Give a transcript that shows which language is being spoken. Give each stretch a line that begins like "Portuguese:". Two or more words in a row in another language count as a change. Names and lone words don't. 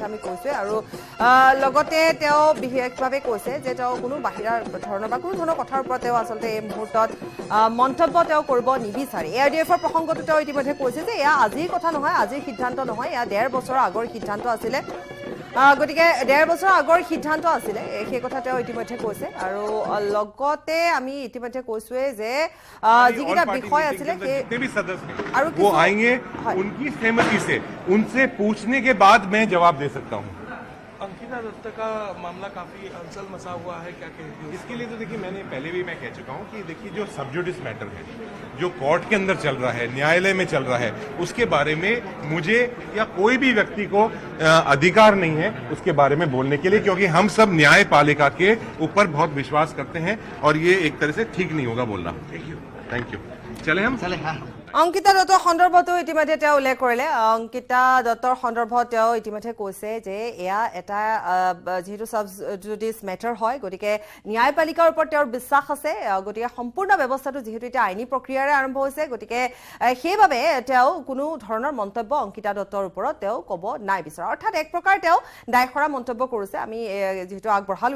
Assamese: আমি কৈছোৱে আৰু লগতে তেওঁ বিশেষভাৱে কৈছে যে তেওঁ কোনো বাহিৰা ধৰণৰ বা কোনো ধৰণৰ কথাৰ ওপৰত তেওঁ আচলতে এই মুহূৰ্তত মন্তব্য তেওঁ কৰিব নিবিচাৰে ARDFৰ প্ৰসংগটো তেওঁ ইতিমধ্যে কৈছে যে এয়া আজিৰ কথা নহয় আজিৰ সিদ্ধান্ত নহয় এয়া 1.5 বছৰৰ আগৰ সিদ্ধান্ত আছিলে গতিকে 1.5 বছৰ আগৰ সিদ্ধান্ত আছিলে সেই কথা তেওঁ ইতিমধ্যে কৈছে আৰু লগতে আমি ইতিমধ্যে কৈছোৱে যে যিকেইটা বিষয় আছিলে
Hindi: जितने भी सदस्य हैं वो आएंगे उनकी सहमति से उनसे पूछने के बाद मैं जवाब दे सकता हूँ अंकिता दत्त का मामला काफी हलचल मचा हुआ है क्या कहेंगे इसके लिए तो देखिए मैंने पहले भी मैं कह चुका हूँ कि देखिए जो
English: sub judice matter
Hindi: है जो कोर्ट के अंदर चल रहा है न्यायालय में चल रहा है उसके बारे में मुझे या कोई भी व्यक्ति को अधिकार नहीं है उसके बारे में बोलने के लिए क्योंकि हम सब न्यायपालिका के ऊपर बहुत विश्वास करते हैं और ये एक तरह से ठीक नहीं होगा बोलना
English: thank you
Hindi: चले हम
Assamese: অংকিতা দত্তৰ সন্দৰ্ভতো ইতিমধ্যে তেওঁ উল্লেখ কৰিলে অংকিতা দত্তৰ সন্দৰ্ভত তেওঁ ইতিমধ্যে কৈছে যে এয়া এটা যেহেতু
English: sub judice matter
Assamese: হয় গতিকে ন্যায়পালিকাৰ ওপৰত তেওঁৰ বিশ্বাস আছে গতিকে সম্পূৰ্ণ ব্যৱস্থাটো যেহেতু এটা আইনী প্ৰক্ৰিয়াৰে আৰম্ভ হৈছে গতিকে সেইভাৱে তেওঁ কোনো ধৰণৰ মন্তব্য অংকিতা দত্তৰ ওপৰত তেওঁ ক'ব নাই বিচৰা অৰ্থাৎ এক প্ৰকাৰ তেওঁ দায়খৰা মন্তব্য কৰিছে আমি যেহেতু আগবঢ়ালোৱে